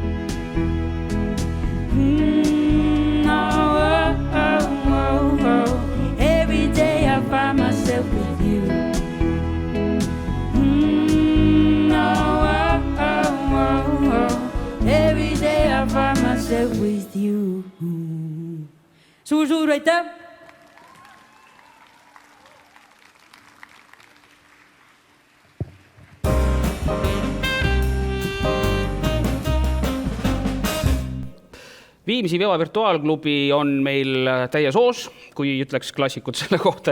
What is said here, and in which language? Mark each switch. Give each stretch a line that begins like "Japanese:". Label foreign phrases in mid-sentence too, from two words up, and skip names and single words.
English: Every day I find myself with you. Every day I find myself with you.
Estonian: Suur aitäh! Viimsi Viva virtuaalklubi on meil täies hoos, kui ütleks klassikud selle kohta